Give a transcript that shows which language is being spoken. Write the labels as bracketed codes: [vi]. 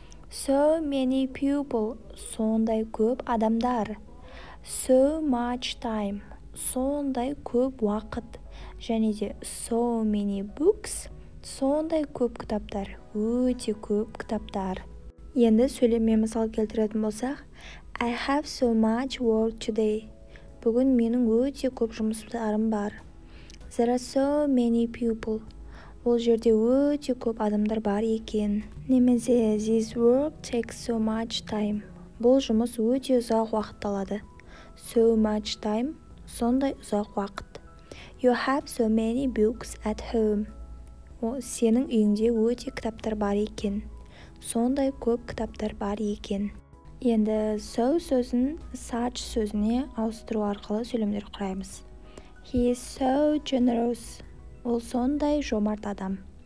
[en] So many people, [kk] сондай көп адамдар. [en] So much time, [kk] сондай көп уақыт. Және де [en] so many books, [kk] сондай көп кітаптар, өте көп кітаптар. Енді сөйлеммен мысал келтіретін болсақ, [en] I have so much work today. [kk] Бүгін менің өте көп жұмыстарым бар. [en] There are so many people. [kk] Ол жерде өте көп адамдар бар екен. Немесе [en] this work takes so much time. [kk] Бұл жұмыс өте ұзақ уақыт алады. [en] So much time, [kk] сондай ұзақ уақыт. [en] You have so many books at home. [kk] Сенің үйіңде өте кітаптар бар екен. Сондай көп кітаптар бар екен. Енді so сөзін such сөзіне ауыстыру арқылы сөйлемдер құраймыз. [en] He is so generous. [kk] Ол сондай жомарт адам.